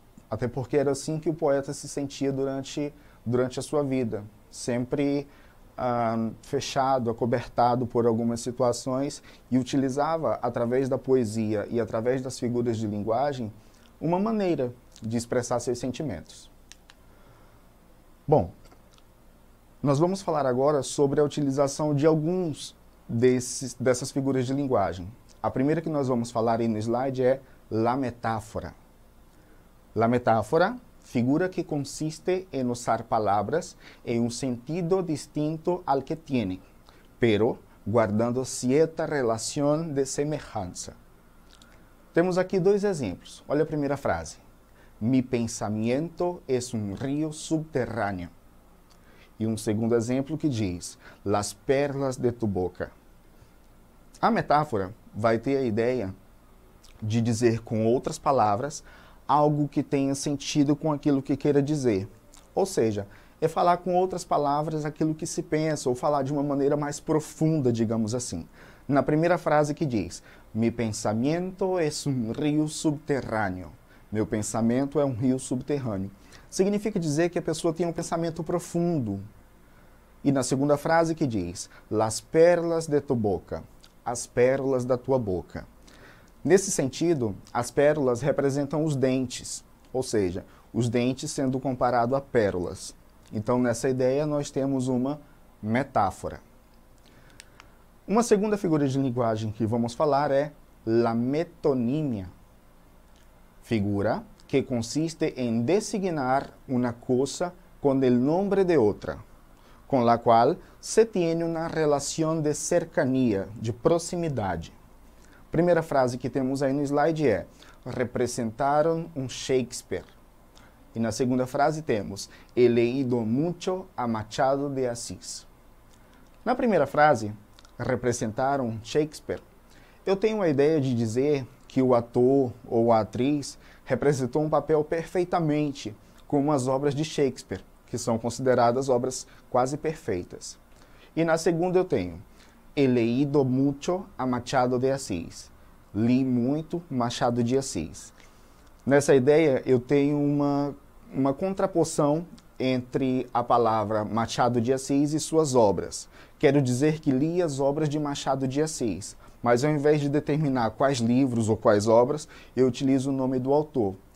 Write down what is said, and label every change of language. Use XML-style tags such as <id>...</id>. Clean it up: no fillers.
<pt>Até porque era assim que o poeta se sentia durante a sua vida, sempre fechado, acobertado por algumas situações e utilizava, através da poesia e através das figuras de linguagem, uma maneira de expressar seus sentimentos. Bom, nós vamos falar agora sobre a utilização de alguns dessas figuras de linguagem. A primeira que nós vamos falar aí no slide é la metáfora.</pt> <es>La metáfora, figura que consiste en usar palabras en un sentido distinto al que tienen, pero guardando cierta relación de semejanza.</es> <pt>Temos aqui dois exemplos. Olha a primeira frase.</pt> <es>Mi pensamiento es un río subterráneo.</es> <pt>E um segundo exemplo que diz,</pt> <es>las perlas de tu boca.</es> <pt>A metáfora vai ter a ideia de dizer com outras palavras algo que tenha sentido com aquilo que queira dizer. Ou seja, é falar com outras palavras aquilo que se pensa, ou falar de uma maneira mais profunda, digamos assim. Na primeira frase que diz,</pt> <es>mi pensamiento es un río subterráneo.</es> <pt>Meu pensamento é um rio subterrâneo. Significa dizer que a pessoa tem um pensamento profundo. E na segunda frase que diz,</pt> <es>las perlas de tu boca.</es> <pt>As pérolas da tua boca. Nesse sentido, as pérolas representam os dentes, ou seja, os dentes sendo comparado a pérolas. Então, nessa ideia, nós temos uma metáfora. Uma segunda figura de linguagem que vamos falar é la metonímia, figura que consiste em designar uma coisa com o nome de outra, com la qual</pt> <es>se tiene</es> <pt>uma relação de cercania, de proximidade. Primeira frase que temos aí no slide é: representaram um Shakespeare. E na segunda frase temos:</pt> <es>he leído mucho a</es> <pt>Machado de Assis. Na primeira frase, representaram Shakespeare, eu tenho a ideia de dizer que o ator ou a atriz representou um papel perfeitamente, como as obras de Shakespeare, que são consideradas obras quase perfeitas. E na segunda eu tenho:</pt> <es>he leído mucho a</es> <pt>Machado de Assis. Li muito Machado de Assis. Nessa ideia, eu tenho uma contraposição entre a palavra Machado de Assis e suas obras. Quero dizer que li as obras de Machado de Assis, mas ao invés de determinar quais livros ou quais obras, eu utilizo o nome do autor.</pt>